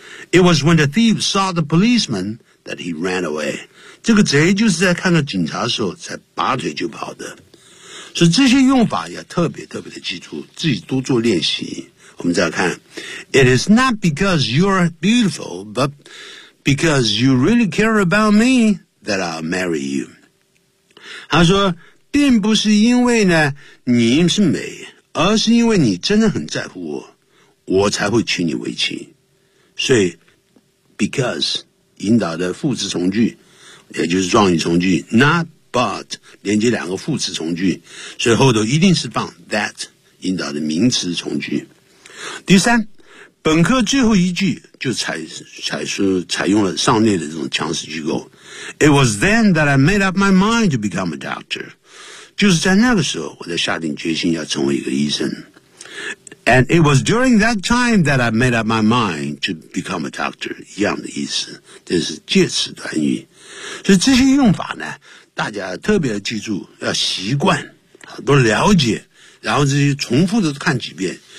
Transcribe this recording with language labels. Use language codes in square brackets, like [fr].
[en] It was when the thief saw the policeman that he ran away. [zh] 这个贼就是在看到警察的时候才拔腿就跑的。所以这些用法要特别特别的记住，自己多做练习。我们再看 [en] It is not because you're beautiful, but because you really care about me that I'll marry you. [zh] 他说并不是因为呢你是美，而是因为你真的很在乎我，我才会娶你为妻。所以 because 引导的副词从句，也就是状语从句 not but 连接两个副词从句，所以后头一定是放 that 引导的名词从句。第三，本课最后一句就 采用了上列的这种强势句构。 [en] It was then that I made up my mind to become a doctor， [zh] 就是在那个时候我在下定决心要成为一个医生。 [en] And it was during that time that I made up my mind to become a doctor. [zh] 一样的意思，这是介词短语。所以这些用法呢，大家特别记住，要习惯，都了解，然后这些重复的看几遍。